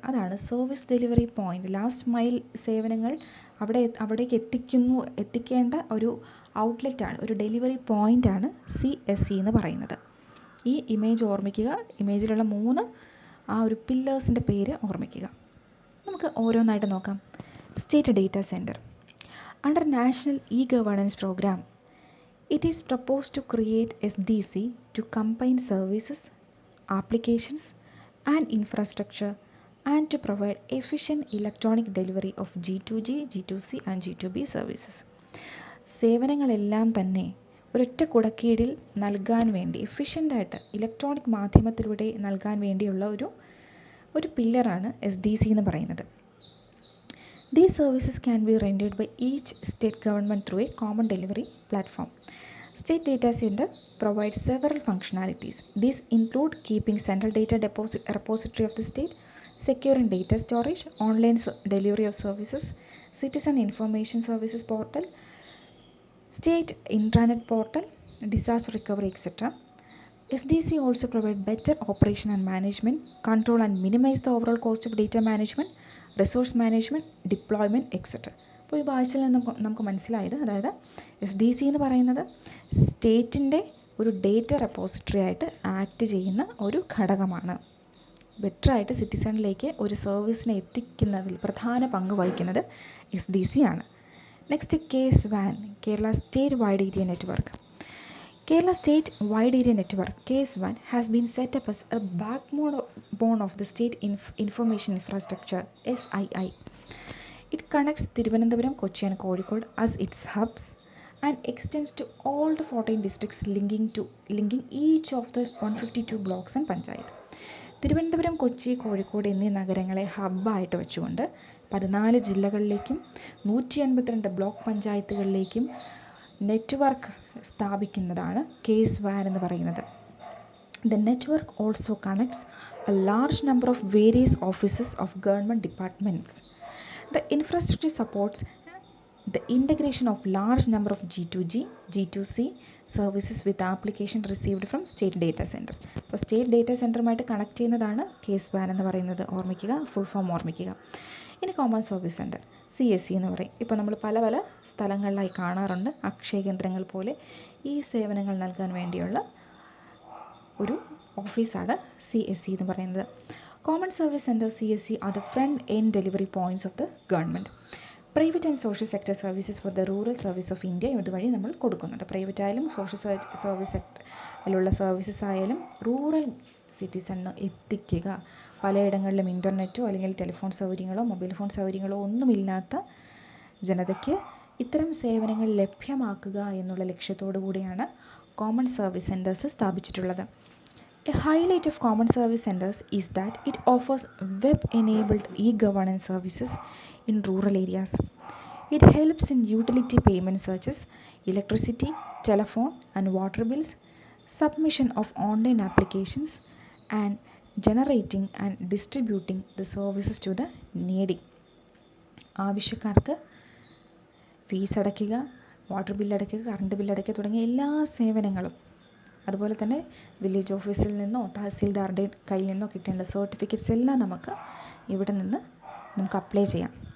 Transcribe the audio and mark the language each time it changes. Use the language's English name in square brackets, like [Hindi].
[Malayalam] അതാണ് service delivery point. Last mile സേവനങ്ങൾ അവിടേക്ക് എത്തിക്കേണ്ട ഒരു ഔട്ട്ലെറ്റാണ്, ഒരു ഡെലിവറി പോയിൻ്റാണ് CSE എന്ന് പറയുന്നത്. ഈ ഇമേജ് ഓർമ്മിക്കുക, ഇമേജിലുള്ള 3 ഒരു പില്ലേഴ്സിൻ്റെ പേര് ഓർമ്മിക്കുക. നമുക്ക് ഓരോന്നായിട്ട് നോക്കാം. State data centre. [English] Under national governance programme, it is proposed to create SDC to combine services, applications and infrastructure and to provide efficient electronic delivery of G2G, G2C and G2B services. [Malayalam] സേവനങ്ങളെല്ലാം തന്നെ ഒരൊറ്റ കുടക്കീഴിൽ നൽകാൻ വേണ്ടി എഫിഷ്യൻ്റായിട്ട് electronic മാധ്യമത്തിലൂടെ നൽകാൻ വേണ്ടിയുള്ള ഒരു പില്ലറാണ് SDC എന്ന് പറയുന്നത്. [English] These services can be rendered by each state government through a common delivery platform. State Data Center provides several functionalities. These include keeping central data repository of the state, securing data storage, online delivery of services, citizen information services portal, state intranet portal, disaster recovery, etc. SDC also provide better operation and management, control and minimize the overall cost of data management, resource management, deployment, etc. [Malayalam] അപ്പോൾ ഈ ഭാഷയിൽ നമുക്ക് മനസ്സിലായത്, അതായത് SDC എന്ന് പറയുന്നത് സ്റ്റേറ്റിൻ്റെ ഒരു data repository ആയിട്ട് ആക്ട് ചെയ്യുന്ന ഒരു ഘടകമാണ്. ബെറ്ററായിട്ട് സിറ്റിസണിലേക്ക് ഒരു സർവീസിനെ എത്തിക്കുന്നതിൽ പ്രധാന പങ്ക് വഹിക്കുന്നത് SDC ആണ്. [English] Next KSWAN, Kerala state wide area network. Kerala State Wide Area Network KSWAN has been set up as a backbone of the State Information Infrastructure SII. It connects Thiruvananthapuram, Kochi and Kozhikode as its hubs and extends to all the 14 districts linking each of the 152 blocks and panchayat. [Malayalam] Thiruvananthapuram, Kochi, Kozhikode എന്നീ നഗരങ്ങളെ ഹബ്ബായിട്ട് വെച്ചുകൊണ്ട് 14 ജില്ലകളിലേക്കും 152 block പഞ്ചായത്തുകളിലേക്കും network സ്ഥാപിക്കുന്നതാണ് KSWAN എന്ന് പറയുന്നത്. [English] The network also connects a large number of various offices of government departments. The infrastructure supports the integration of large number of G2G, G2C services with application received from state data center. [Malayalam] അപ്പോൾ state data സെൻറ്ററുമായിട്ട് connect ചെയ്യുന്നതാണ് KSWAN എന്ന് പറയുന്നത്. ഓർമ്മിക്കുക, full form ഓർമ്മിക്കുക. ഇനി common service centre CSC എന്ന് പറയും. ഇപ്പോൾ നമ്മൾ പല പല സ്ഥലങ്ങളിലായി കാണാറുണ്ട്. അക്ഷയ കേന്ദ്രങ്ങൾ പോലെ ഈ സേവനങ്ങൾ നൽകാൻ വേണ്ടിയുള്ള ഒരു ഓഫീസാണ് CSC എന്ന് പറയുന്നത്. [English] Common service centre CSC are the front end delivery points of the government. Private and social sector services for the rural service of India [Malayalam] ഇതുവഴി നമ്മൾ കൊടുക്കുന്നുണ്ട്. പ്രൈവറ്റ് ആയാലും സോഷ്യൽ സർവീസ് സെക്ടറിലുള്ള സർവീസസ് ആയാലും റൂറൽ സിറ്റിസണിന് എത്തിക്കുക. പലയിടങ്ങളിലും ഇൻ്റർനെറ്റോ അല്ലെങ്കിൽ ടെലിഫോൺ സൗകര്യങ്ങളോ മൊബൈൽ ഫോൺ സൗകര്യങ്ങളോ ഒന്നുമില്ലാത്ത ജനതയ്ക്ക് ഇത്തരം സേവനങ്ങൾ ലഭ്യമാക്കുക എന്നുള്ള ലക്ഷ്യത്തോടു കൂടിയാണ് common service centres സ്ഥാപിച്ചിട്ടുള്ളത്. [English] A highlight of common service centers is that it offers web-enabled e-governance services in rural areas. It helps in utility payments such as electricity, telephone and water bills, submission of online applications, and generating and distributing the services to the needy. [Malayalam] ആവശ്യക്കാർക്ക് fees അടയ്ക്കുക, water bill അടയ്ക്കുക, current bill അടയ്ക്കുക തുടങ്ങിയ എല്ലാ സേവനങ്ങളും, അതുപോലെ തന്നെ village ഓഫീസിൽ നിന്നോ തഹസീൽദാറുടെ കയ്യിൽ നിന്നോ കിട്ടേണ്ട സർട്ടിഫിക്കറ്റ്സ് എല്ലാം ഇവിടെ നിന്ന് നമുക്ക് അപ്ലൈ ചെയ്യാം.